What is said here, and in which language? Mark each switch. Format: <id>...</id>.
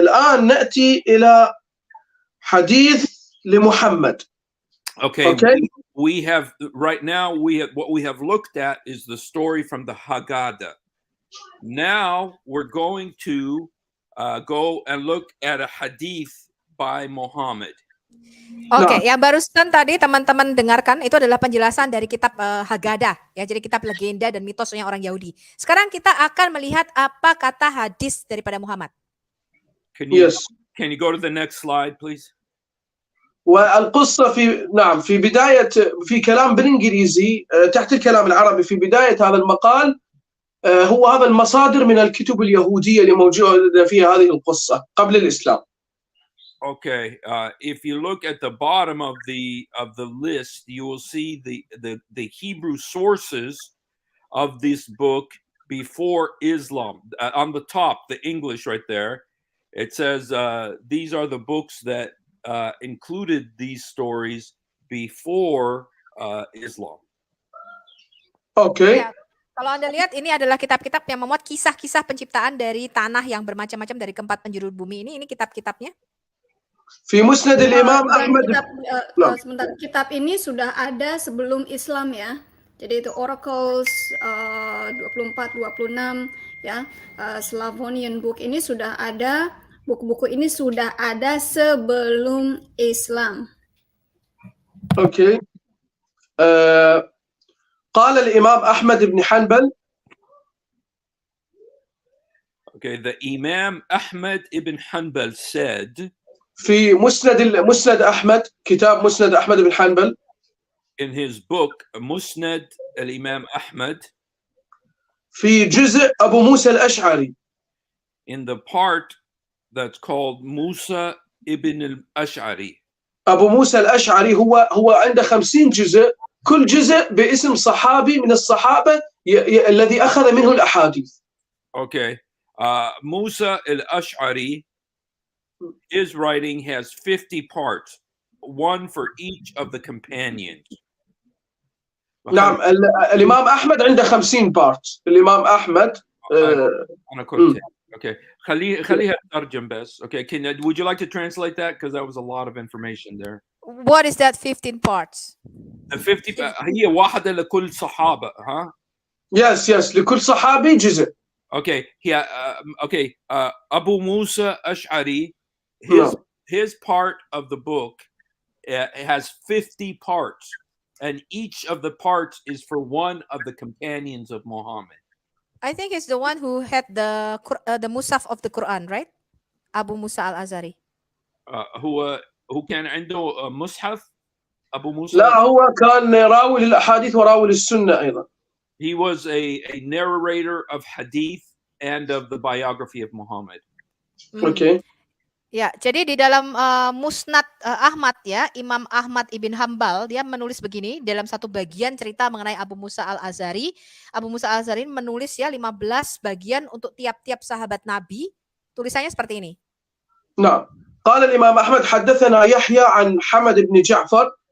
<ar>الآن نأتي إلى حديث لمحمد.</ar> <en>Okay. We have right now what we have looked at is the story from the Haggadah. Now we're going to go and look at a hadith by Muhammad.</en> <id>Oke, yang barusan tadi teman-teman dengarkan itu adalah penjelasan dari kitab Haggadah, ya, jadi kitab legenda dan mitosnya orang Yahudi. Sekarang kita akan melihat apa kata hadis daripada Muhammad.</id> <en>Can you Yes. can you go to the next slide, please?</en> <ar>والقصة في بداية في كلام بالإنجليزي تحت الكلام العربي في بداية هذا المقال هو هذا المصادر من الكتب اليهودية اللي موجودة فيها هذه القصة قبل الإسلام.</ar> <en>Okay, if you look at the bottom of the list, you will see the Hebrew sources of this book before Islam. On the top, the English right there, it says these are the books that included these stories before Islam. Okay.</en> <id>Ya, kalau Anda lihat ini adalah kitab-kitab yang memuat kisah-kisah penciptaan dari tanah yang bermacam-macam dari keempat penjuru bumi ini kitab-kitabnya.</id> <ar>في مسند الإمام</ar> <id>Dan</id> <ar>أحمد.</ar> <id>sebentar, kitab ini sudah ada sebelum Islam ya. Jadi itu Oracles 24-26 ya, Slavonian Book ini sudah ada, buku-buku ini sudah ada sebelum Islam.</id> <ar>أوكي. قال الإمام أحمد بن حنبل.</ar> <en>Okay, the Imam Ahmad ibn Hanbal said</en> <ar>في مسند أحمد كتاب مسند أحمد بن حنبل</ar> <en>in his book Musnad al-Imam Ahmad,</en> <ar>في جزء أبو موسى الأشعري.</ar> <en>in the part that's called Musa ibn al-Ash'ari.</en> <ar>أبو موسى الأشعري هو عنده 50 جزء، كل جزء باسم صحابي من الصحابة الذي أخذ منه الأحاديث.</ar> <en>Okay, Musa al-Ash'ari, his writing has 50 parts, one for each of the companions.</en> <ar>نعم الإمام أحمد عنده 50 بارت. الإمام أحمد أنا كنت okay. خليها ترجم بس.</ar> <en>Okay, would you like to translate that, because that was a lot of information there. What is that 15 parts? The 50</en> <ar>هي واحدة لكل صحابة,</ar> <en>huh? Yes</en> <ar>لكل صحابي جزء.</ar> <en>Okay, yeah, okay. Abu Musa Ash'ari, his part of the book has 50 parts, and each of the parts is for one of the companions of Muhammad. I think it's the one who had the Musaf of the Quran, right? Abu Musa al-Azhari.</en> <ar>هو كان عنده مصحف أبو موسى. لا هو كان راوي للأحاديث وراوي للسنة أيضا.</ar> <en>He was a narrator of hadith and of the biography of Muhammad. Okay.</en> <id>Ya, jadi di dalam Musnad Ahmad ya, Imam Ahmad ibn Hambal dia menulis begini dalam satu bagian cerita mengenai Abu Musa al-Azhari. Abu Musa al-Azhari menulis ya 15 bagian untuk tiap-tiap sahabat Nabi. Tulisannya seperti ini.</id> <ar>نعم. قال الإمام أحمد حدثنا يحيى عن حمد بن جعفر.</ar>